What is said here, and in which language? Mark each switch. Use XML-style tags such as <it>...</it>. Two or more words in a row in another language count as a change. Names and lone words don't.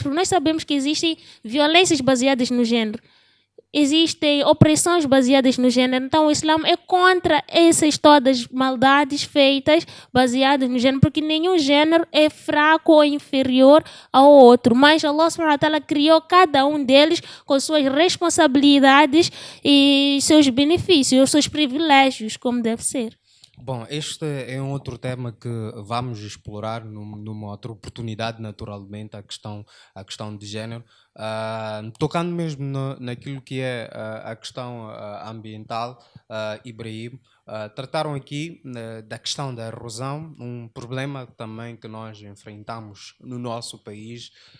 <pt>Porque nós sabemos que existem violências baseadas no género. Existem opressões baseadas no género, então o Islã é contra essas todas maldades feitas baseadas no género, porque nenhum género é fraco ou inferior ao outro, mas Allah</pt> <ar>سبحانه وتعالى</ar> <pt>criou cada um deles com suas responsabilidades e seus benefícios, seus privilégios, como deve ser. Bom, este é um outro tema que vamos explorar numa outra oportunidade, naturalmente, a questão de género. Tocando mesmo naquilo que é a questão ambiental, Ibrahim, trataram aqui da questão da erosão, um problema também que nós enfrentamos no nosso país.</pt>